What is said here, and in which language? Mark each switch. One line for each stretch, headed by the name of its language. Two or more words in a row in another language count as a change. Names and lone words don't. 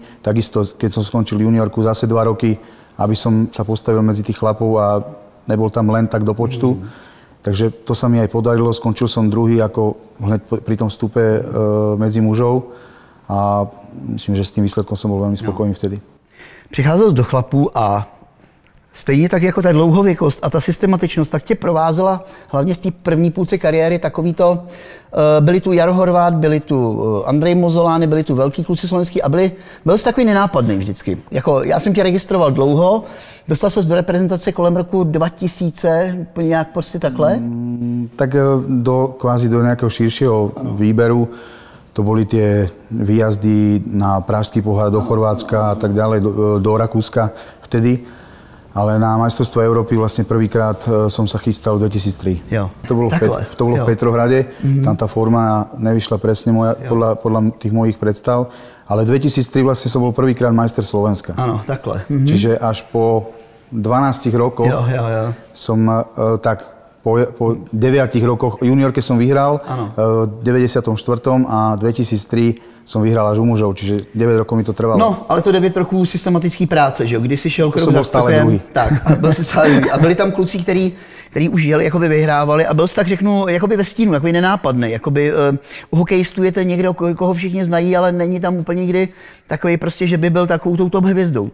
Slovak: Takisto, keď som skončil juniorku, zase 2 roky, aby som sa postavil medzi tých chlapov a nebol tam len tak do počtu. Takže to sa mi aj podarilo. Skončil som druhý ako hneď pri tom vstupe medzi mužov a myslím, že s tým výsledkom som bol veľmi spokojný vtedy.
Czech: Přicházel do chlapů a stejně tak jako ta dlouhověkost a ta systematičnost, tak tě provázela hlavně v té první půlce kariéry takovýto, byli tu Jaro Horváth, byli tu Andrej Mozolány, byli tu velký kluci slovenský a byl jsi takový nenápadný vždycky. Jako, já jsem tě registroval dlouho, dostal ses do reprezentace kolem roku 2000, nějak prostě takhle?
Slovak: Tak kvázi do nějakého širšího výberu. To boli tie výjazdy na Pražský pohár do Chorvátska a tak ďalej, do Rakúska vtedy. Ale na majstrovstvo Európy vlastne prvýkrát som sa chystal v 2003.
Czech: Jo.
Slovak: To bolo v Petrohrade. Tam tá forma nevyšla presne podľa tých mojich predstav. Ale v 2003 vlastne som bol prvýkrát majster Slovenska.
Czech: Áno, takhle.
Slovak: Čiže až po 12 rokoch som tak po 9 rokoch juniorke som vyhral, v 94. a 2003 som vyhral až u mužov, čiže 9 rokov mi to trvalo.
Czech: No, ale to 9 roků systematický práce, že jo? Když jsi šel krok za krokem, tak, a byli tam kluci, který už jeli, jakoby vyhrávali a byl jsi, tak řeknu, jakoby ve stínu, jakoby nenápadný, jakoby u hokejistů je to někdo, koho všichni znají, ale není tam úplně nikdy takový prostě, že by byl takovou tou top hvězdou.